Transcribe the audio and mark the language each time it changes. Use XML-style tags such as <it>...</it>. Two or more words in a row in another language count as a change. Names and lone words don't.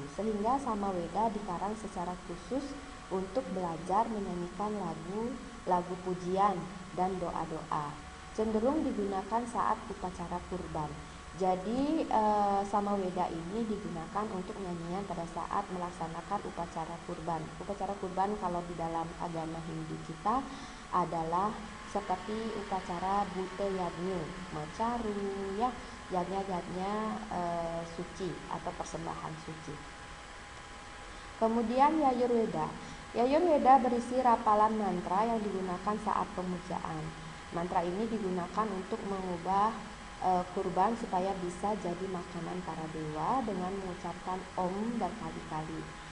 <id>Sehingga Samaveda dikarang secara khusus untuk belajar menyanyikan lagu pujian dan doa-doa. Cenderung digunakan saat upacara kurban. Jadi Samaveda ini digunakan untuk nyanyian pada saat melaksanakan upacara kurban. Upacara kurban kalau di dalam agama Hindu kita adalah seperti upacara Bute Yadnya, Macaru, ya, yadnya suci atau persembahan suci. Kemudian Yajurveda. Yajurveda berisi rapalan mantra yang digunakan saat pemujaan. Mantra ini digunakan untuk mengubah kurban supaya bisa jadi makanan para dewa dengan mengucapkan Om berkali-kali.</id>